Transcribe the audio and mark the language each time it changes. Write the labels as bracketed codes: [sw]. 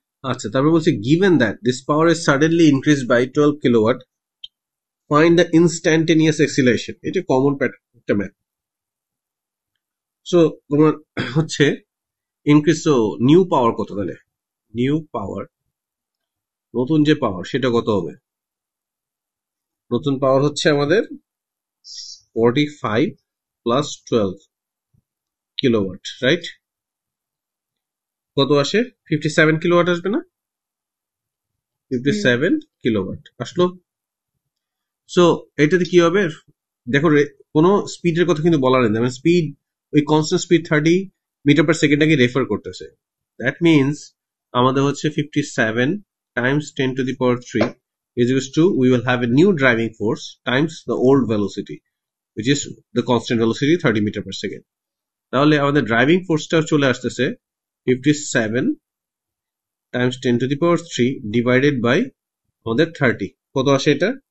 [bn] আচ্ছা, তারপর বলছি [en] given that this power is suddenly increased by 12 kilowatt, find the instantaneous acceleration. [bn] এটা common একটা ম্যাথ। সো তোমার হচ্ছে ইনক্রিজ, তো নিউ পাওয়ার কত, তাহলে নিউ পাওয়ার, নতুন যে পাওয়ার সেটা কত হবে? নতুন পাওয়ার হচ্ছে আমাদের 45 প্লাস 12 কিলোওয়াট, রাইট? কত আসে? 57 কিলোওয়াট আসবে না? 57 কিলোওয়াট আসলো। সো এটাতে কি হবে দেখো, কোনো স্পিডের কথা কিন্তু বলা নেই, মানে স্পিড ওই constant speed 30 metre per সেকেন্ডটাকে refer করতেছে। [en] that means [bn] আমাদের হচ্ছে [en] 57 times 10 to the power 3 is equals to we will have a new driving force times the old velocity which is the constant velocity 30 meter per second. [bn] তাহলে আমাদের driving ফোর্সটা চলে আসতেছে [en] 57 times 10 to the power 3 divided by [bn] আমাদের 30, কত আসে এটা?